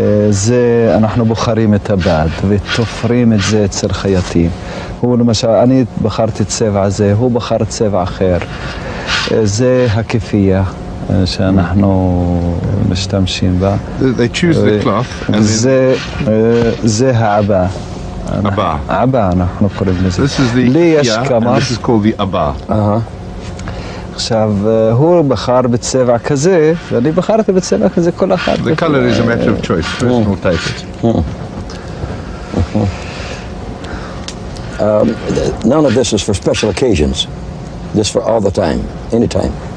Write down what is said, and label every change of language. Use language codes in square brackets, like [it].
[he] זה, אנחנו בוחרים את הבד ותופרים את זה אצל חייטים. הוא למשל, אני בחרתי צבע הזה, הוא בחר צבע אחר. זה הכפייה שאנחנו משתמשים בה. [en] They choose the cloth and [he] זה העבה. Abba. עבה אנחנו קוראים לזה. [en] This is the and this is called the Abba. [he] עכשיו, הוא בחר בצבע כזה, ואני בחרתי בצבע כזה כל אחד. [en] The color is a matter of choice, personal taste. None of this is for special occasions. This for all the time, anytime.